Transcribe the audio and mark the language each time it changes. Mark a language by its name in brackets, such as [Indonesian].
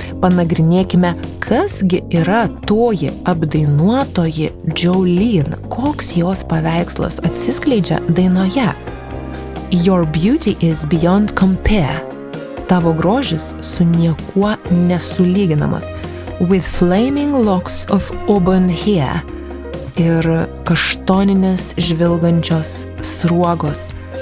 [Lithuanian] Panagrinėkime, kasgi yra toji apdainuotoji Jolene, koks jos paveikslas atsiskleidžia dainoje. [English] Your beauty is beyond compare. [Lithuanian] Tavo grožis su niekuo nesulyginamas. [English] With flaming locks of auburn hair. [Lithuanian] Ir kaštoninės žvilgančios sruogos.